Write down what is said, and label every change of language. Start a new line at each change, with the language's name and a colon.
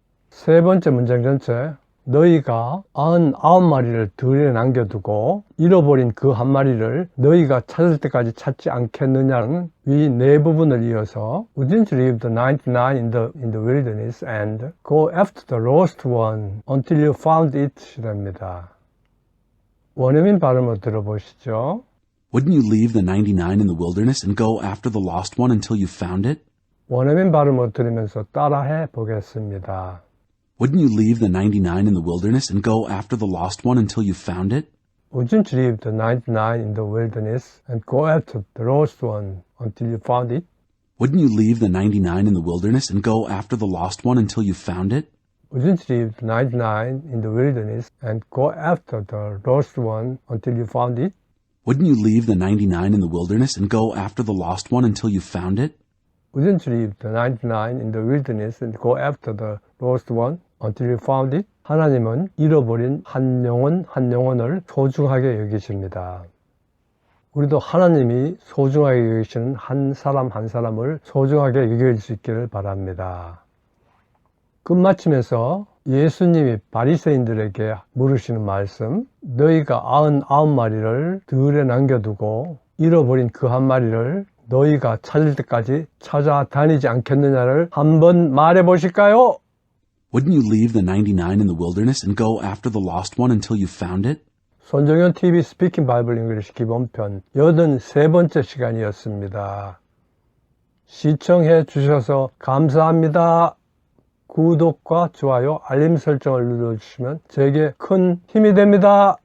Korean: 세 번째 문장 전체, 너희가 99마리를 들에 남겨두고 잃어버린 그 한 마리를 너희가 찾을 때까지 찾지 않겠느냐는 위 네 부분을 이어서
English: Wouldn't you leave the 99 in the wilderness and go after the lost one until you found it?
Korean: 됩니다. 원어민 발음을 들어보시죠.
English: Wouldn't you leave the 99 in the wilderness and go after the lost one until you found it?
Korean: 원어민 발음을 들으면서 따라해 보겠습니다.
English: Wouldn't you leave the 99 in the wilderness and go after the lost one until you found it? Wouldn't you leave the 99 in the wilderness and go after the lost one until you found it? Wouldn't you leave the 99 in the wilderness and go after the lost one until you found it? Wouldn't you leave the 99 in the wilderness and go after the lost one until you found it? Wouldn't you leave the 99 in the wilderness and go after the lost one until you found it? Wouldn't you leave the 99 in the wilderness and go after the lost one until you found it?
Korean: 하나님은 잃어버린 한 영혼을 소중하게 여기십니다. 우리도 하나님이 소중하게 여기시는 한 사람 한 사람을 소중하게 여길 수 있기를 바랍니다. 끝마치면서 예수님이 바리새인들에게 물으시는 말씀, 너희가 99마리를 들에 남겨두고 잃어버린 그 한 마리를 너희가 찾을 때까지 찾아다니지 않겠느냐를 한번 말해 보실까요?
English: Wouldn't you leave the 99 in the wilderness and go after the lost one until you found it?
Korean: 손정현 TV 스피킹 바이블 잉글리시 기본편 83번째 시간이었습니다. 시청해 주셔서 감사합니다. 구독과 좋아요, 알림 설정을 눌러주시면 저에게 큰 힘이 됩니다.